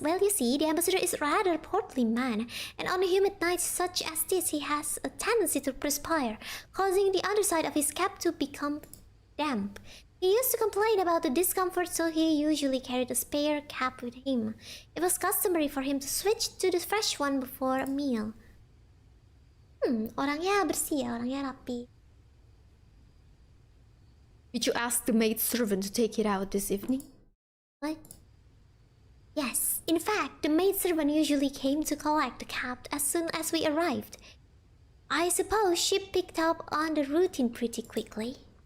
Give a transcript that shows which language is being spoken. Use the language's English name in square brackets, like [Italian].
[English] Well, you see, the ambassador is rather a portly man, and on humid nights such as this, he has a tendency to perspire, causing the underside of his cap to become damp. He used to complain about the discomfort, so he usually carried a spare cap with him. It was customary for him to switch to the fresh one before a meal. [Indonesian] Orangnya bersih ya, orangnya rapi. [English] Did you ask the maidservant to take it out this evening? What? Yes, in fact, the maidservant usually came to collect the cap as soon as we arrived. I suppose she picked up on the routine pretty quickly.